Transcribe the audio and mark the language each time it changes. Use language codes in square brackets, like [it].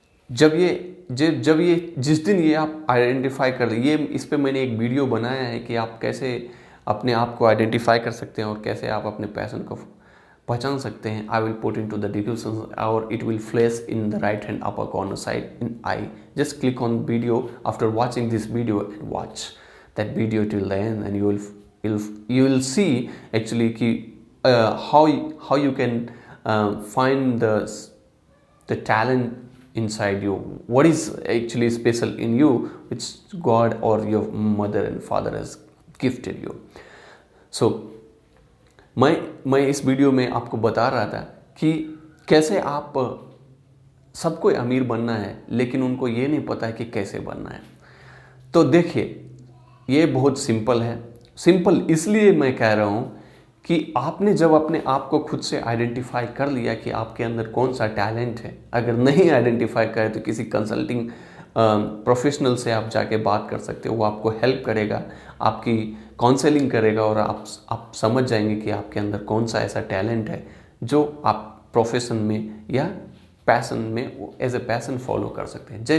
[hi] जब ये जिस दिन ये आप आइडेंटिफाई कर ये इस पे मैंने एक वीडियो बनाया है कि आप कैसे अपने आप को आइडेंटिफाई कर सकते हैं और कैसे आप अपने पैशन को पहचान सकते हैं. [en] I will put into the description और it will flash in the right hand upper corner side in I. Just click on video after watching this video and watch that video till the end and you will see actually ki, how you can find the talent inside you, what is actually special in you which God or your mother and father has gifted you. [hi] So मैं इस video में आपको बता रहा था कि कैसे आप सबको अमीर बनना है लेकिन उनको ये नहीं पता है कि कैसे बनना है. तो देखिए ये बहुत सिंपल है. सिंपल इसलिए मैं कह रहा हूँ कि आपने जब अपने आप को खुद से आइडेंटिफाई कर लिया कि आपके अंदर कौन सा टैलेंट है, अगर नहीं आइडेंटिफाई करे तो किसी कंसल्टिंग प्रोफेशनल से आप जाके बात कर सकते हो. वो आपको हेल्प करेगा, आपकी काउंसलिंग करेगा और आप समझ जाएंगे कि आपके अंदर कौन सा ऐसा टैलेंट है जो आप प्रोफेशन में या पैशन में [en] as a passion [hi] फॉलो कर सकते हैं.